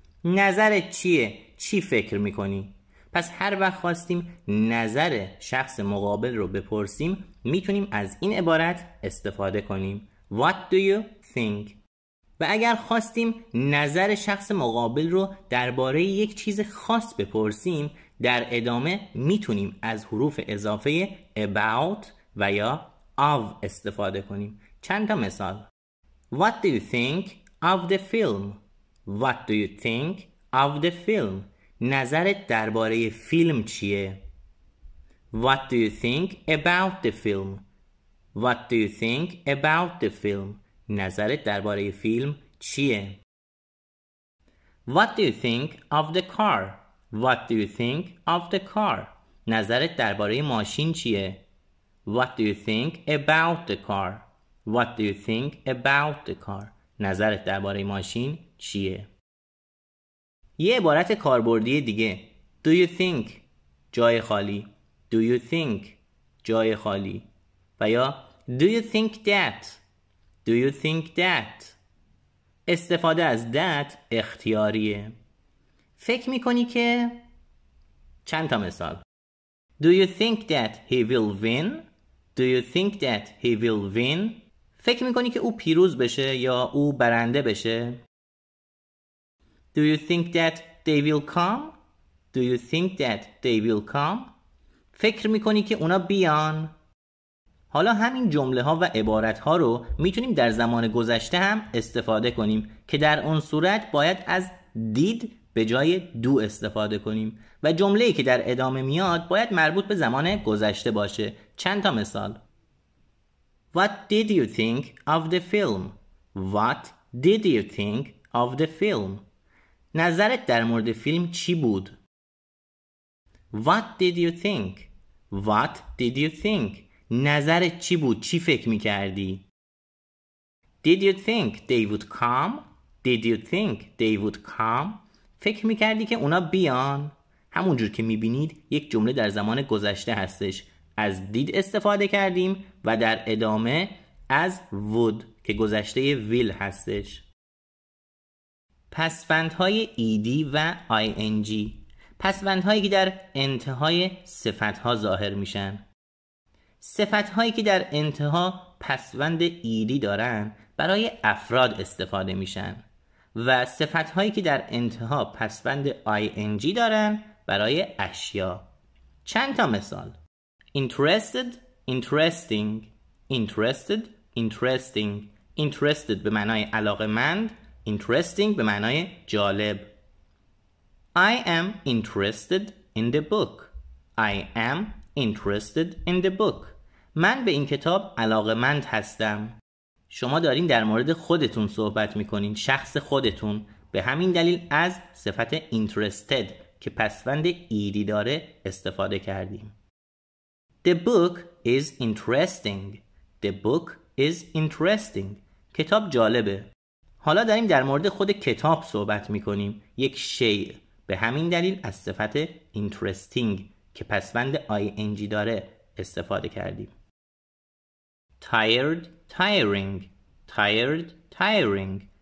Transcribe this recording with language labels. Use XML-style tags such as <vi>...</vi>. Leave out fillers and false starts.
<fa>نظرت چیه؟ چی فکر میکنی؟ پس هر وقت خواستیم نظر شخص مقابل رو بپرسیم میتونیم از این عبارت استفاده کنیم.</fa> <en>What do you think?</en> <fa>و اگر خواستیم نظر شخص مقابل رو درباره یک چیز خاص بپرسیم در ادامه میتونیم از حروف اضافه about و یا of استفاده کنیم. چند تا مثال:</fa> <en>What do you think of the film? What do you think of the film?</en> <fa>نظرت درباره فیلم چیه؟</fa> <en>What do you think about the film? What do you think about the film?</en> <fa>نظرت درباره فیلم چیه؟</fa> <en>What do you think of the car? What do you think of the car?</en> <fa>نظرت درباره ماشین چیه؟</fa> <en>What do you think about the car? What do you think about the car?</en> <fa>نظرت درباره ماشین چیه؟ یه عبارت کاربردی دیگه:</fa> <en>Do you think؟</en> <fa>جای خالی.</fa> <en>Do you think؟</en> <fa>جای خالی. و یا</fa> <en>Do you think that؟ Do you think that؟</en> <fa>استفاده از that اختیاریه. فکر میکنی که... چند تا مثال:</fa> <en>Do you think that he will win? Do you think that he will win?</en> <fa>فکر میکنی که او پیروز بشه یا او برنده بشه؟</fa> <en>Do you think that they will come? Do you think that they will come?</en> <fa>فکر میکنی که اونا بیان؟ حالا همین جمله ها و عبارت ها رو میتونیم در زمان گذشته هم استفاده کنیم که در اون صورت باید از did به جای do استفاده کنیم و جمله‌ای که در ادامه میاد باید مربوط به زمان گذشته باشه. چند تا مثال:</fa> <en>What did you think of the film? What did you think of the film?</en> <fa>نظرت در مورد فیلم چی بود؟</fa> <en>What did you think? What did you think?</en> <fa>نظرت چی بود؟ چی فکر می‌کردی؟</fa> <en>Did you think they would come? Did you think they would come?</en> <fa>فکر می‌کردی که اونا بیان؟ همونجور که می‌بینید یک جمله در زمان گذشته هستش. از did استفاده کردیم و در ادامه از would که گذشته will هستش. پسوندهای ed و ing، پسوندهایی که در انتهای صفتها ظاهر میشن. صفتهایی که در انتها پسوند ed دارن برای افراد استفاده میشن و صفتهایی که در انتها پسوند ing دارن برای اشیا. چند تا مثال:</fa> <en>interested، interesting، interested، interesting.</en> <fa>interested به معنای علاقه‌مند، interesting به معنای جالب.</fa> <en>I am interested in the book. I am interested in the book.</en> <fa>من به این کتاب علاقه‌مند هستم. شما دارین در مورد خودتون صحبت میکنین، شخص خودتون. به همین دلیل از صفت interested که پسوند ed داره استفاده کردیم.</fa> <en>The book is interesting. The book is interesting.</en> <fa>کتاب جالبه. حالا داریم در مورد خود کتاب صحبت میکنیم، یک شیء. به همین دلیل از صفت interesting که پسوند ing داره استفاده کردیم.</fa> <en>Tired، tiring، tired، tiring.</en>